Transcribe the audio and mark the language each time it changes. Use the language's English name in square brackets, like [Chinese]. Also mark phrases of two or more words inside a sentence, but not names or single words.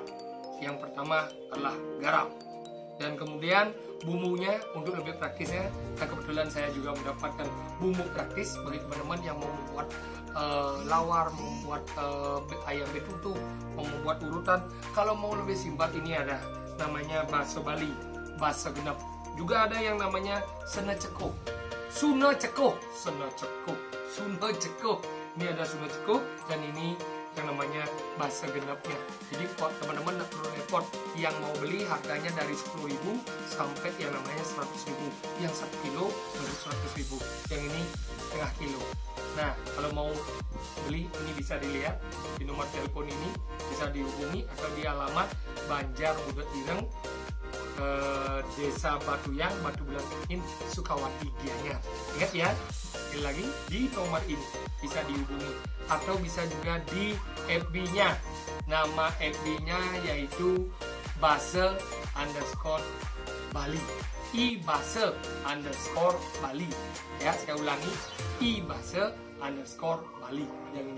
[Indonesian] Yang pertama adalah garam. Dan kemudian bumbunya untuk lebih praktisnya, nah kebetulan saya juga mendapatkan bumbu praktis bagi teman-teman yang mau membuat lawar, membuat ayam betutu, mau membuat urutan. Kalau mau lebih simpel, ini ada namanya bakso Bali, bakso genep. Juga ada yang namanya sena ceko, suna ceko, sena ceko, suna ceko. Ini ada suna ceko dan ini yang namanya bakso genepnya. Jadi teman-teman tidak perlu repot. Yang mau beli harganya dari 10.000 sampai yang namanya 100.000. Yang 1 kilo dari 100.000. Yang ini setengah kilo. Nah, kalau mau beli ini bisa dilihat di nomor telepon ini, bisa dihubungi atau di alamat Banjar Budet Ireng, Desa Batuyang, Batu Belantin, Sukawati Gianyar. Ingat ya, sekali lagi di nomor ini bisa dihubungi atau bisa juga di FB-nya. Nama FB-nya yaitu Base_Bali, ibase_Bali. Ya, saya ulangi, ibase_Bali yang ini.